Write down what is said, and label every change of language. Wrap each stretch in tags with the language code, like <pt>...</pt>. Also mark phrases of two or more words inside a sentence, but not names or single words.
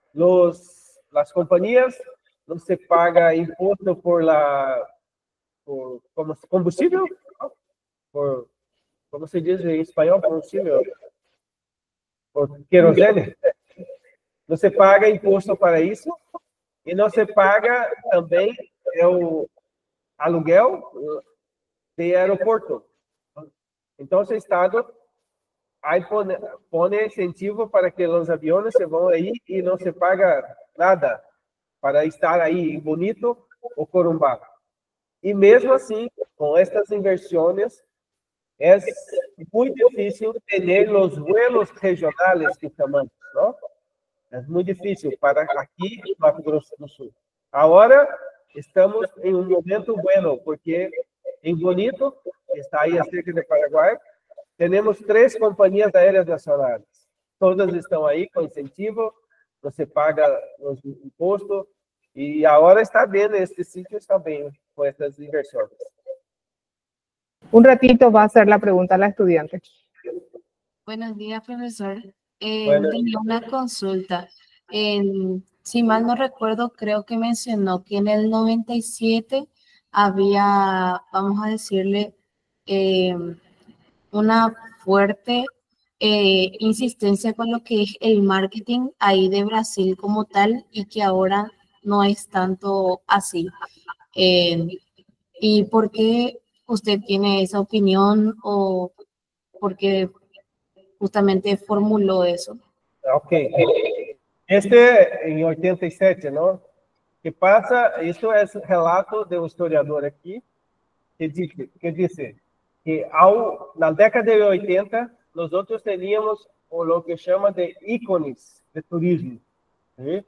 <pt>As companhias não se paga imposto por como combustível, como se diz em espanhol, combustível, por querosene. Não se paga imposto para isso e não se paga também o aluguel de aeroporto. Então, o Estado</pt> <es>ahí pone incentivo para que los aviones se van ahí y no se paga nada para estar ahí en Bonito o Corumbá. Y mesmo así, con estas inversiones, es muy difícil tener los vuelos regionales que llamamos, ¿no? Es muy difícil para aquí en Mato Grosso do Sul. Ahora estamos en un momento bueno, porque en Bonito, que está ahí cerca de Paraguay, tenemos 3 compañías aéreas nacionales.</es> <pt>Todas estão aí com incentivo, você paga os impostos, e agora está bem,</pt> <es>este sitio</es> <pt>está bem com essas inversões.</pt> <es>Un ratito va a hacer la pregunta a la estudiante. Buenos días, profesor. Bueno. Tenía una consulta. Si mal no recuerdo, creo que mencionó que en el 97 había, vamos a decirle, una fuerte insistencia con lo que es el marketing ahí de Brasil como tal y que ahora no es tanto así. ¿Y por qué usted tiene esa opinión o por qué justamente formuló eso?</es> <pt>Ok. Este em 87, não? Que passa, isso é relato de um historiador aqui, que disse que na década de 80, nós outros teníamos o que chama de ícones de turismo, ¿sí?</pt>